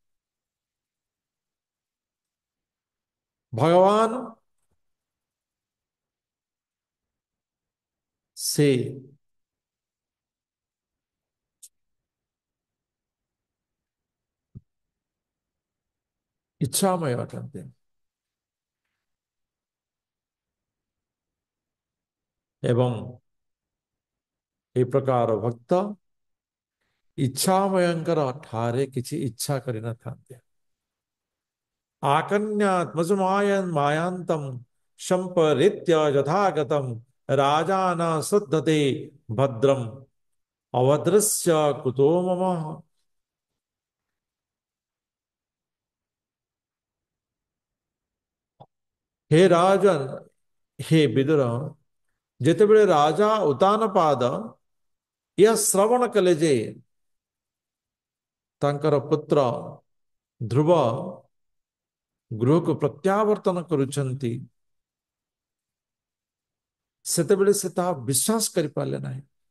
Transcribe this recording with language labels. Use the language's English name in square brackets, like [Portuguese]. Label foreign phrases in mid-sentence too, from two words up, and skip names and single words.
[Odia] ଭଗବାନ ସେ ଇଚ୍ଛାମୟ ଅଟନ୍ତି ଏବଂ ଏହି ପ୍ରକାର ଭକ୍ତ ଇଚ୍ଛାମୟଙ୍କର ଠାରେ କିଛି ଇଚ୍ଛା କରିନଥାନ୍ତି। [Sanskrit] आकन्यात्मसुमायन् मायान्तं संपरीत्य यथागतं राजा न शुद्धते भद्रम अभद्रस्य कुतो मम। हे राजन, हे विदुर, [Odia] ଯେତେବେଳେ ରାଜା ଉତାନପାଦ ଏହା ଶ୍ରବଣ କଲେ ଯେ ତାଙ୍କର ପୁତ୍ର ଧ୍ରୁବ ଗୃହକୁ ପ୍ରତ୍ୟାବର୍ତ୍ତନ କରୁଛନ୍ତି, ସେତେବେଳେ ସେ ତାହା ବିଶ୍ୱାସ କରିପାରିଲେ ନାହିଁ।